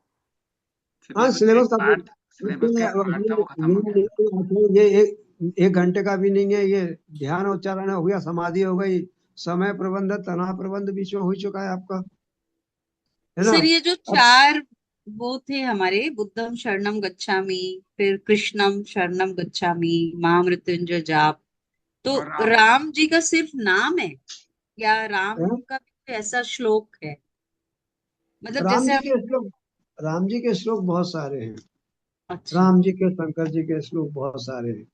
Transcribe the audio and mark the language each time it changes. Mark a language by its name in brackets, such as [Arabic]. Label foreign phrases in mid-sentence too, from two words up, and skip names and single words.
[Hindi] हाँ सिलेबस का सिलेबस एक कंप्लीट। पार्ट, सिलेबस का एक पार्ट था, वो खत्म हो गया। ये एक घंटे का भी नहीं है ये। ध्यान उच्चारण हो गया, समाधि हो गई, समय प्रबंधन, तनाव प्रबंध बीच में हो चुका है आपका, है ना? सर ये जो अब 4 वो थे हमारे, [Sanskrit] बुद्धम शरणम गच्छामि, फिर कृष्णम शरणम गच्छामि, [Hindi] महामृत्युंजय जाप, तो और राम। राम जी का सिर्फ नाम है या राम है? का भी कोई ऐसा श्लोक है? मतलब राम जैसे जी हम। के श्लोक, राम जी के श्लोक बहुत सारे हैं। अच्छा। राम जी के, शंकर जी के श्लोक बहुत सारे हैं,